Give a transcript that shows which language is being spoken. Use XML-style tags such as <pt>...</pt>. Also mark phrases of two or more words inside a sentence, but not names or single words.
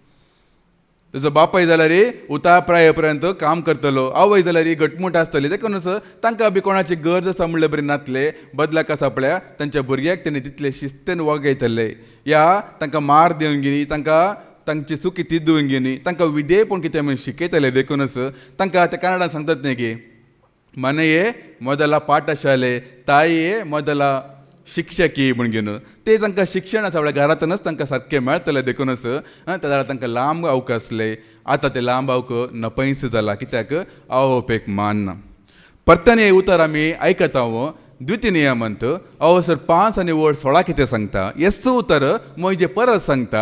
<kok>तुजो बापाय जाल्यार उताप्राय पर्यंत काम करतलो, आवय जाल्यार घटमूट आसतली, देखूनच तांकां बी कोणाची गरज आसा म्हणल्यार बरी नातले. बदलाक आसा पळय तांच्या भुरग्याक तेणी तितले शिस्तेन वागयतले, या तांकां मार दिवन घेनी, तांकां तांची चुकी तिदून घेनी, तांकां विधेयपण कितें म्हण शिकयतले. देखूनच तांकां ते कन्नडान सांगतात न्ही की</kok> <kn>ಮನೆಯೇ ಮೊದಲ ಪಾಠಶಾಲೆ, ತಾಯಿಯೇ ಮೊದಲ</kn> <kok>शिक्षकी म्हण घेवन ते तांकां शिक्षण आसा आपल्या घरांतूनच तांकां सारकें मेळटलें देखूनच त्या तांकां लांब आवक आसले. आतां ते लांब आवक नपयस जाला, कित्याक आवोवपेक मान ना. परतन हें उतर आमी आयकता. द्वितीय नियमंत अवसर 5 आनी वड 16 कितें सांगता, हेच उतर मोयजे परत सांगता.</kok>